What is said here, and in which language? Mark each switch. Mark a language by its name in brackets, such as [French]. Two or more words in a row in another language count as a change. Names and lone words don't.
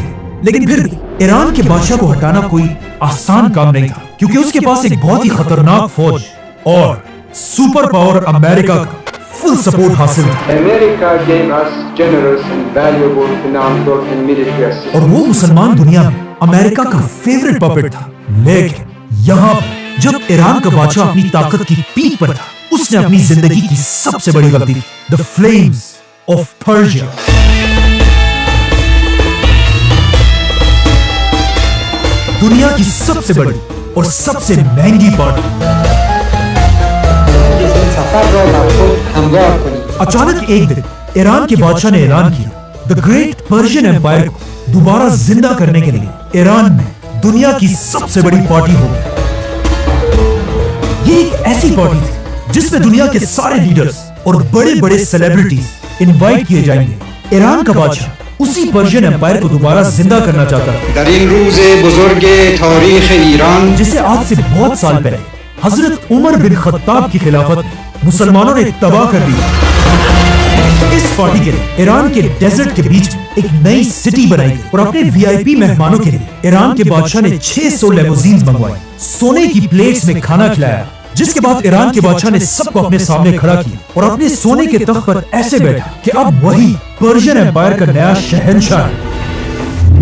[Hindi] लेकिन फिर भी ईरान के बादशाह को हटाना कोई आसान काम नहीं था, क्योंकि उसके पास एक बहुत ही खतरनाक फौज और [English] super power [Hindi] अमेरिका का [English] full support [Hindi] हासिल था. और वो मुसलमान दुनिया में अमेरिका का [English] favorite puppet [Hindi] था. लेकिन यहाँ जब ईरान का बादशाह अपनी ताकत की पीक पर था, उसने अपनी जिंदगी की सबसे बड़ी गलती द फ्लेम्स of Persia. दुनिया की सबसे बड़ी और सबसे महंगी पार्टी। अचानक एक दिन ईरान के बादशाह ने ऐलान किया, [English] The Great Persian Empire [Hindi] को दोबारा जिंदा करने के लिए ईरान में दुनिया की सबसे बड़ी पार्टी होगी। ये एक ऐसी पार्टी थी जिसमें दुनिया के सारे लीडर्स और बड़े बड़े [English] celebrities invite [Hindi] किए जाएंगे। ईरान का बादशाह उसी [English] Persian Empire [Hindi] को दोबारा जिंदा करना चाहता है। [Persian] در این روز بزرگ تاریخ ایران [Hindi] जिसे आज से बहुत साल पहले हजरत उमर बिन खत्ताब की खिलाफत में मुसलमानों ने तबाह कर दिया। इस पार्टी के लिए ईरान के डेजर्ट के बीच एक नई सिटी बनाई गई और अपने वीआईपी मेहमानों के लिए ईरान के बादशाह ने 600 लेमोजीन्स मंगवाए, सोने की प्लेट्स में खाना खिलाया, जिसके बाद ईरान के बादशाह ने सबको अपने सामने खड़ा किया और अपने सोने के तख्त पर ऐसे बैठा कि अब वही [English] Persian Empire [Hindi] का नया शहंशाह है।